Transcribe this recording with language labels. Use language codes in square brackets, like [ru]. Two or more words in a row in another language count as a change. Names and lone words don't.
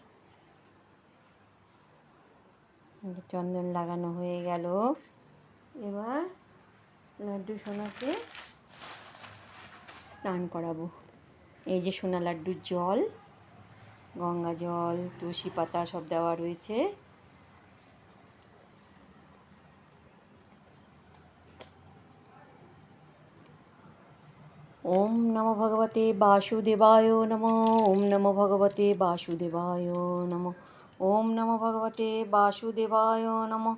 [bn] চন্দন লাগানো হয়ে গেল। এবার লাড্ডু সোনাকে স্নান করাবো। এই যে সোনা লাড্ডুর জল, গঙ্গা জল, তুলসী পাতা সব দেওয়া রয়েছে। [sa] ওম নমো ভগবতে বাসুদেবায় নমঃ। ওম নমো ভগবতে বাসুদেবায় নমঃ। ওম নমো ভগবতে বাসুদেবায় নমঃ।